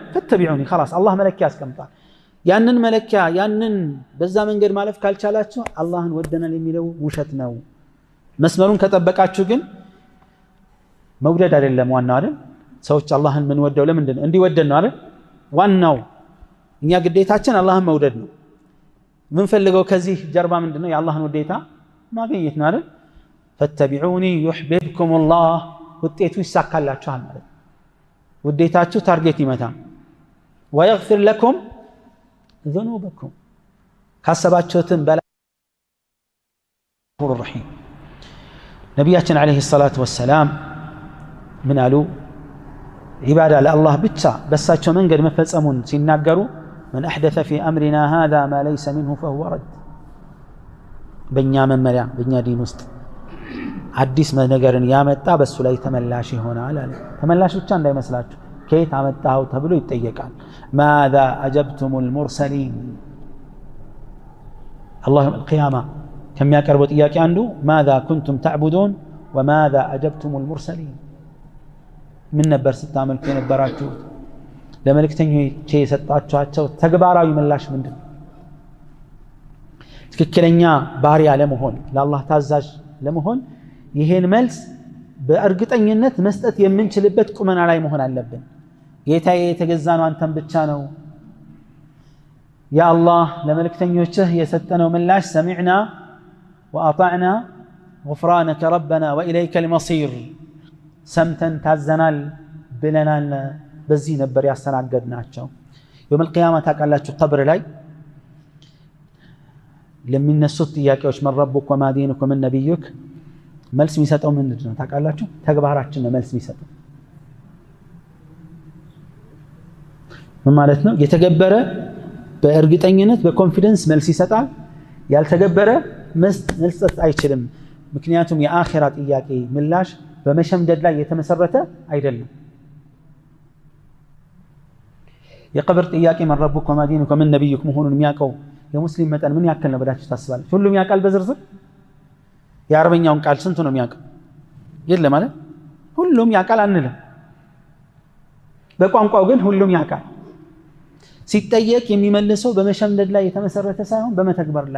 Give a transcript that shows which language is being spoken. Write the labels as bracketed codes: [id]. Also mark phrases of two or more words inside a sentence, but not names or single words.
[am] ፈተቢዑኒ خلاص አላህ መለኪያ አስቀምጧል። ያንን መለኪያ ያንን በዛ መንገድ ማለፍ ካልቻላችሁ አላህን ወደናል የሚለው ውሸት ነው። መስመሩን ከጠበቃችሁ ግን መውደድ አይደለም ዋናው አይደል? ሰዎች አላህን ምን ወደው ለምንድነው እንዲወደድ ነው አይደል ዋናው እኛ ግዴታችን አላህን መውደድ ነው ምን ፈልገው ከዚህ ጀርባ ምንድነው የአላህን ውዴታ ማግኘት ነው አይደል ፈተቢዑኒ [ar] يحببكم الله [am] ውጤቱ ይሳካላችኋል ማለት ውዴታችሁ ታርጌት ይመታ [ar] ويغفر لكم ذنوبكم [am] ካሰባችሁትን በላይ [ar] غفور رحيم [am] ነብያችን [ar] عليه صلاته وسلام [am] ምን አሉ ዒባዳ ለአላህ ብቻ በሳቸው መንገድ መፈጸሙን ሲናገሩ [ar] من أحدث في أمرنا هذا ما ليس منه فهو رد [am] በእኛ መመሪያ በእኛ ዲን ውስጥ አዲስ ነገርን ያመጣ በሱ ላይ ተመላሽ ይሆናል አለ ተመላሽ ብቻ እንዳይመስላችሁ ከየት አመጣው ተብሎ ይጠየቃል [ar] ماذا أجبتم المرسلين الله يوم القيامة كم يقربوا [am] ጥያቄ አንዱ [ar] ماذا كنتم تعبدون وماذا أجبتم المرسلين [am] ምን ነበር ስታመልኩ የነበራችሁ ለመልእክተኞቼ የሰጣችኋቸው ተግባራዊ ምላሽ ምንድነው ትክክለኛ ባሪያ ለመሆን ለአላህ ታዛዥ ለመሆን ይሄን መልስ በእርግጠኝነት መስጠት የምንችልበት ቁመና ላይ መሆን አለብን ጌታዬ የተገዛነው አንተን ብቻ ነው [ar] يا الله [am] ለመልእክተኞችህ የሰጠነው ምላሽ [ar] سمعنا وأطعنا غفرانك ربنا وإليك المصير [am] ሰምተን ታዘናል ብለናል በዚህ ነበር ያስተናገድናቸው [ar] يوم القيامة [am] ታውቃላችሁ ቀብር ላይ ለሚነሱት ጥያቄዎች [ar] من ربك وما دينك ومن نبيك [am] መልስ የሚሰጠው ምንድነው ታውቃላችሁ ተግባራችን ነው መልስ የሚሰጠው ምን ማለት ነው የተገበረ በእርግጠኝነት በኮንፊደንስ መልስ ይሰጣል ያልተገበረ መስጠት አይችልም ምክንያቱም የአኺራ ጥያቄ ምላሽ በመሸምደድ ላይ የተመሰረተ አይደለም የቀብር ጥያቄ [ar] من ربك وما دينك ومن نبيك [am] መሆኑን የሚያውቀው የሙስሊም መጠን ምን ያክል ነው ብላችሁ ታስባላችሁ ሁሉም ያውቃል በዝርዝር የአረበኛውን ቃል ስንት ነው የሚያውቀው የለም ማለት ሁሉም ያውቃል አንልም በቋንቋው ግን ሁሉም ያውቃል ሲጠየቅ የሚመልሰው በመሸምደድ ላይ የተመሰረተ ሳይሆን በመተግበር ላይ